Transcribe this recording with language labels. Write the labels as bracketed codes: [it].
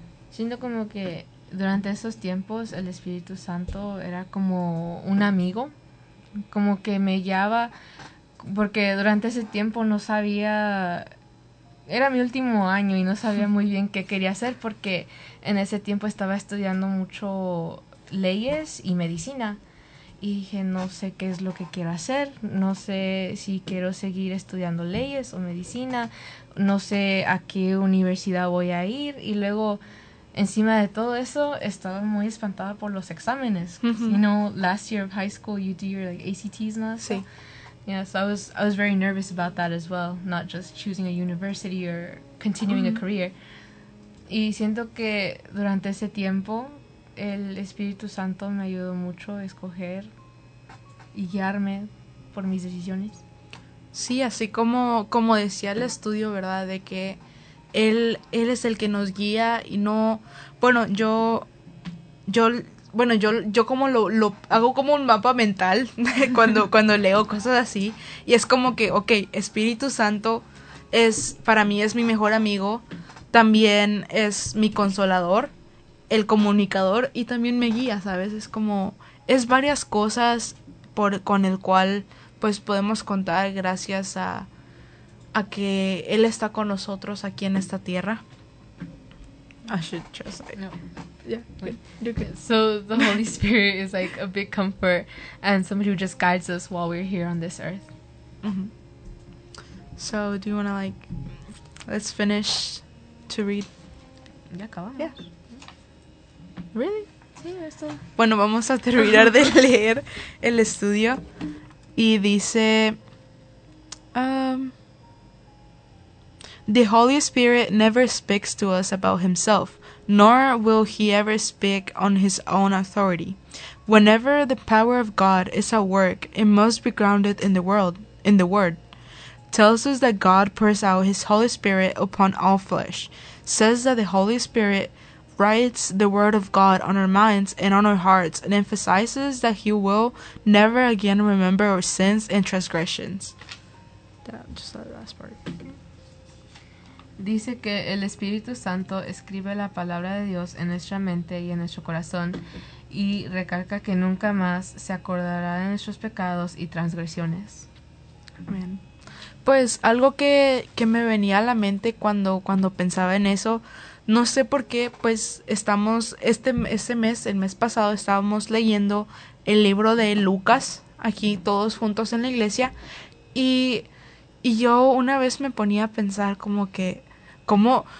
[es] Siento como que durante esos tiempos el Espíritu Santo era como un amigo, como que me guiaba, porque durante ese tiempo no sabía, era mi último año y no sabía muy bien qué quería hacer, porque en ese tiempo estaba estudiando mucho leyes y medicina, y dije, no sé qué es lo que quiero hacer, no sé si quiero seguir estudiando leyes o medicina, no sé a qué universidad voy a ir. Y luego, encima de todo eso, estaba muy espantada por los exámenes. Mm-hmm. [en] You know, last year of high school, you do your ACTs, ¿no? [es] Sí. [en] Yeah, so I was very nervous about that as well, not just choosing a university or continuing a career. [es] Y siento que durante ese tiempo, el Espíritu Santo me ayudó mucho a escoger y guiarme por mis decisiones. Sí, así como decía el estudio, ¿verdad? De que Él es el que nos guía, y no, bueno, yo como lo hago como un mapa mental cuando leo cosas así, y es como que, okay, Espíritu Santo es, para mí es mi mejor amigo, también es mi consolador, el comunicador, y también me guía, ¿sabes? Es como, es varias cosas con el cual pues podemos contar gracias a que él está con nosotros aquí en esta tierra. [en] I should just say. No. Yeah. Okay. So the Holy Spirit is like a big comfort and somebody who just guides us while we're here on this earth. Mm-hmm. So do you want to like, let's finish to read? [es] Ya acabamos. [en] Yeah. Really? [es] Sí, esto. Bueno, vamos a terminar de leer el estudio, y dice, [en] the Holy Spirit never speaks to us about himself, nor will he ever speak on his own authority. Whenever the power of God is at work, it must be grounded in the world, in the Word. Tells us that God pours out his Holy Spirit upon all flesh. Says that the Holy Spirit writes the Word of God on our minds and on our hearts, and emphasizes that he will never again remember our sins and transgressions. That, just that last part. [es] Dice que el Espíritu Santo escribe la palabra de Dios en nuestra mente y en nuestro corazón, y recalca que nunca más se acordará de nuestros pecados y transgresiones. Amén. Pues algo que me venía a la mente cuando pensaba en eso, no sé por qué, pues estamos el mes pasado estábamos leyendo el libro de Lucas aquí todos juntos en la iglesia, y yo una vez me ponía a pensar como que, ¿cómo?